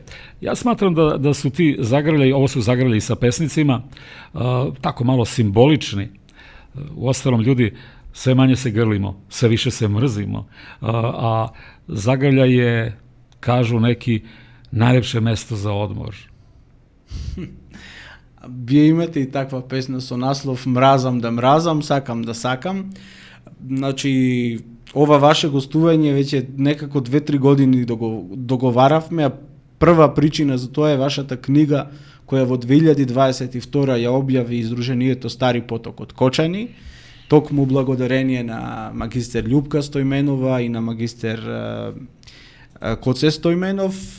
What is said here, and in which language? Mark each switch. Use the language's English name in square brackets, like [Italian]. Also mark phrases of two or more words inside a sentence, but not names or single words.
[Serbian] Ja smatram da su ti zagrljaji, ovo su zagrljaji sa pesnicima, tako malo simbolični. Uostalom, ljudi, sve manje se grlimo, sve više se mrzimo, a zagrljaj je, kažu neki, najlepše mesto za odmor. [Macedonian] Вие имате и таква песна со наслов Мразам да мразам, сакам да сакам. Значи, ова ваше гостување веќе некако 2-3 години договаравме, а прва причина за тоа е вашата книга која во 2022 ја објави Издруженијето Стари поток од Кочани, токму благодарение на магистер Љупка Стојменова и на магистер Коце Стојменов.